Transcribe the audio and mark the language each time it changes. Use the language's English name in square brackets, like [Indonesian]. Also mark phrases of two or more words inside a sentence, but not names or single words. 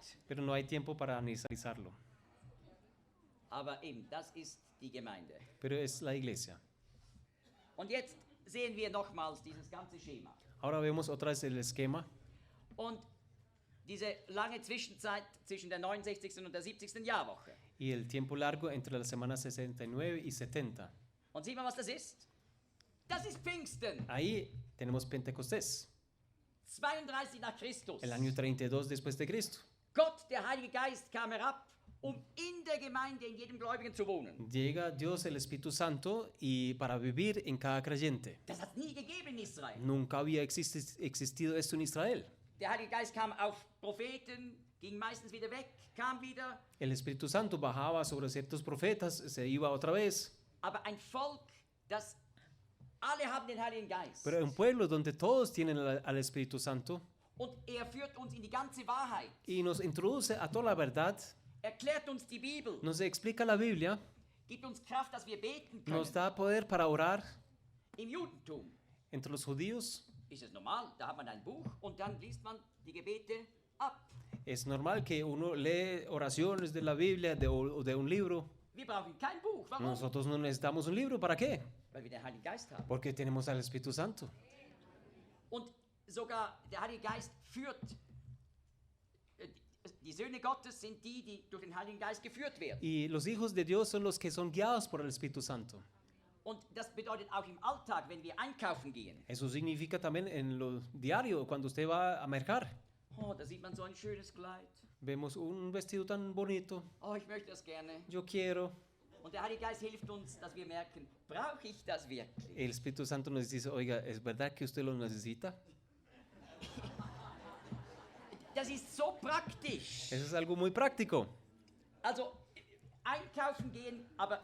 [Spanish] Pero no hay tiempo para analizarlo. [German] Aber eben, das ist die Gemeinde. [Spanish] Pero es la iglesia. [German] Und jetzt sehen wir nochmals dieses ganze Schema. [Spanish] Ahora vemos otra vez el esquema. [German] Und diese lange Zwischenzeit zwischen der 69. und der 70. Jahrwoche. [Spanish] Y el tiempo largo entre la semana 69 y 70. [German] Und sieht man, was das ist? Das ist Pfingsten. [Spanish] Ahí tenemos Pentecostés, [German] 32 nach Christus. [Spanish] el año 32 después de Cristo. [German] Gott, der Heilige Geist, kam herab, in der Gemeinde, in jedem Gläubigen zu wohnen. [Spanish] Llega Dios, el Espíritu Santo, y para vivir en cada creyente. [German] Das hat nie gegeben in Israel. [Spanish] Nunca había existido esto en Israel. [German] Der Heilige Geist kam auf Propheten, ging meistens wieder weg, kam wieder. [Spanish] El Espíritu Santo bajaba sobre ciertos profetas, se iba otra vez. [German] Aber ein Volk, das alle haben den Heiligen Geist. [Spanish] Pero un pueblo donde todos tienen al Espíritu Santo [German] Und führt uns in die ganze Wahrheit. [Spanish] y nos introduce a toda la verdad, [German] Erklärt uns die Bibel. [Spanish] nos explica la Biblia, [German] Gibt uns Kraft, dass wir beten können. [Spanish] nos da poder para orar. [German] Im Judentum [Spanish] Entre los judíos [German] ist es normal, da hat man ein Buch und dann liest man die Gebete ab. [Spanish] es normal que uno lee oraciones de la Biblia o de un libro. [German] Wir brauchen kein Buch. Warum? [Spanish] Nosotros no necesitamos un libro, ¿para qué? [German] Weil wir den Heiligen Geist haben. [Spanish] Porque tenemos al Espíritu Santo. [German] Und sogar der Heilige Geist führt. Die Söhne Gottes sind die, die durch den Heiligen Geist geführt werden. [Spanish] Y los hijos de Dios son los que son guiados por el Espíritu Santo. [German] Und das bedeutet auch im Alltag, wenn wir einkaufen gehen. [Spanish] Eso significa también en lo diario, cuando usted va a mercar. [German] Oh, da sieht man so ein schönes Kleid. [Spanish] Vemos un vestido tan bonito. [German] Oh, ich möchte das gerne. [Spanish] Yo quiero. [German] Und der Heilige Geist hilft uns, dass wir merken, brauche ich das wirklich? [Spanish] El Espíritu Santo nos dice, oiga, ¿es verdad que usted lo necesita? [German] Das ist so praktisch. [Spanish] Eso es algo muy práctico. [German] Also einkaufen gehen, aber